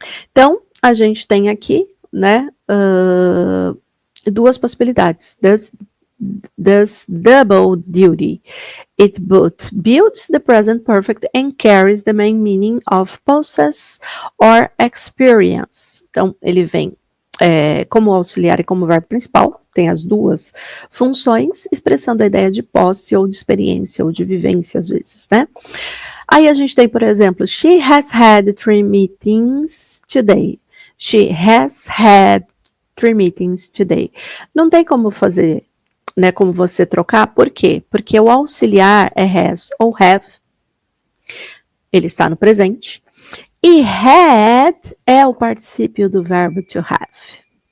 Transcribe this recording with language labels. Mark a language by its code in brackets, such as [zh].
[pt] Então, a gente tem aqui, né, duas possibilidades. [en] Does double duty. It both builds the present perfect and carries the main meaning of possess or experience. [pt] Então, ele vem como auxiliar e como verbo principal, tem as duas funções, expressando a ideia de posse ou de experiência ou de vivência, às vezes, né? Aí a gente tem, por exemplo, [en] she has had 3 meetings today. She has had 3 meetings today. [pt] Não tem como fazer, né, como você trocar, por quê? Porque o auxiliar é has ou have, ele está no presente, e had é o particípio do verbo to have.